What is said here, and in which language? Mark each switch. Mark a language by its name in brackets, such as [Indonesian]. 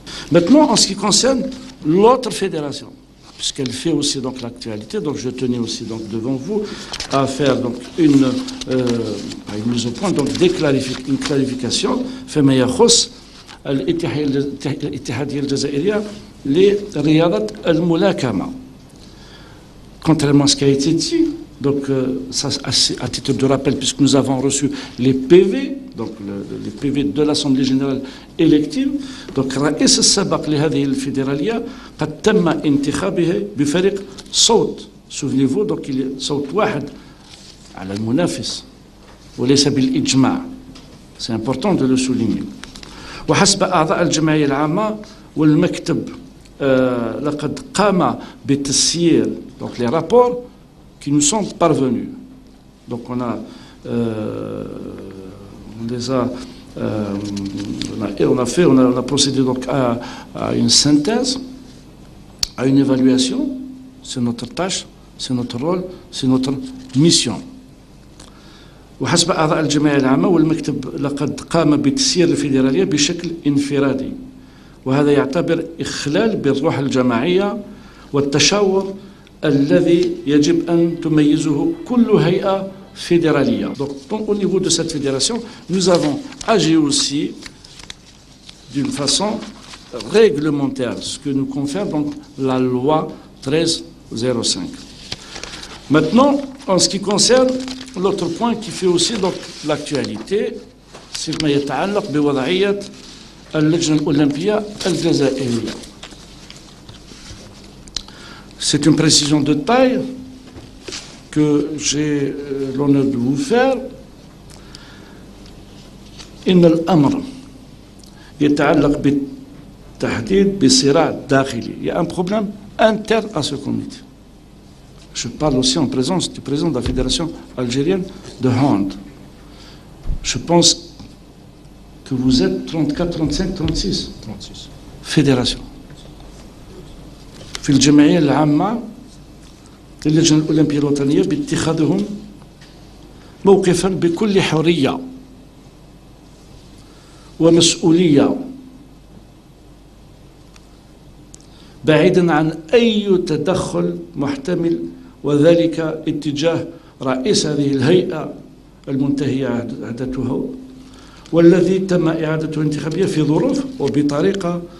[French] Maintenant, en ce qui concerne l'autre fédération, puisqu'elle fait aussi donc l'actualité, donc je tenais aussi donc devant vous à faire donc une mise au point, donc une clarification. [Arabic] فيما يخص الاتحادية الجزائرية لرياضة الملاكمة. [French] Contrairement à ce qui a été dit, donc ça, à titre de rappel, puisque nous avons reçu les PV, donc les PV de l'Assemblée générale élective, donc [Arabic] رئيس السابق لهذه الفيدرالية قد تم انتخابه بفريق صوت. [French] Souvenez-vous, donc il est [Arabic] صوت واحد على المنافس وليس بالإجماع. [French] C'est important de le souligner. [Arabic] وحسب أعضاء الجمعية العامة والمكتب لقد قام بتسيير [French] donc les rapports qui nous sont parvenus. Donc on a procédé donc à une synthèse, à une évaluation. C'est notre tâche, c'est notre rôle, c'est notre mission. [Arabic] وحسب أعضاء الجمعية العامة والمكتب لقد قام بتسيير الفيدرالية بشكل انفرادي وهذا يعتبر إخلال بالروح الجماعية والتشاور الذي يجب أن تميزه كل هيئة fédéralière. [French] Donc au niveau de cette fédération, nous avons agi aussi d'une façon réglementaire, ce que nous confère donc la loi 1305. Maintenant, en ce qui concerne l'autre point qui fait aussi donc l'actualité, c'est [Arabic] ما يتعلق بوضعية اللجنة الأولمبية الجزائرية. [French] C'est une précision de taille que j'ai l'honneur de vous faire. [Arabic] إن الأمر يتعلق بالتحديد بصراع داخلي. [French] Il y a un problème interne à ce comité. Je parle aussi en présence du président de la Fédération algérienne de hand. Je pense que vous êtes 34, 35, 36 fédérations. [Arabic] في الجمعية العامة للجنة الأولمبية الوطنية باتخاذهم موقفا بكل حرية ومسؤولية بعيدا عن أي تدخل محتمل وذلك اتجاه رئيس هذه الهيئة المنتهية عهدته والذي تم إعادته انتخابية في ظروف وبطريقة